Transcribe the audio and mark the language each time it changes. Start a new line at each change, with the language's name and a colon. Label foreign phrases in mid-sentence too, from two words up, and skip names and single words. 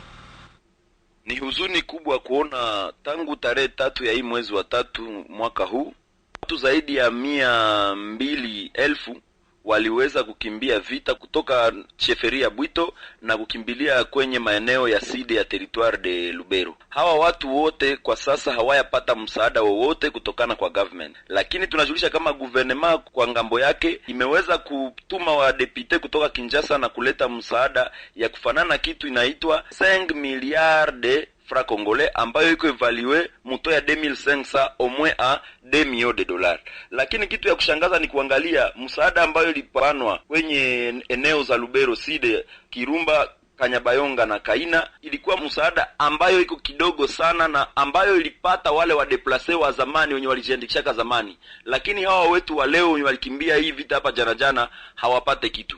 Swahili: Ni huzuni kubwa kuona tangu tarehe 3 ya hii mwezi wa 3 mwaka huu watu zaidi ya 200,000 waliweza kukimbia vita kutoka Cheferia Bwito na kukimbilia kwenye maeneo ya Side ya
French: territoire de Lubero.
Swahili: Hawa watu wote kwa sasa hawayapata msaada wowote kutokana kwa government. Lakini tunajulisha kama gouvernement kwa ngambo yake imeweza kutuma wa depute kutoka Kinshasa na kuleta msaada ya kufanana kitu inaitwa
French: 5 milliards de francs congolais
Swahili: ambayo iko evalué muto ya 2500
French: au moins à 2 millions de dollars.
Swahili: Lakini kitu ya kushangaza ni kuangalia msaada ambayo ilipanwa kwenye eneo za Lubero, Side, Kirumba, Kanyabayonga na Kaina, ilikuwa msaada ambayo iko kidogo sana na ambayo ilipata wale wa deplace wa zamani wenye walijiandikisha zamani. Lakini hawa wetu wa leo wenye walikimbia hii vita hapa jana hawapate kitu.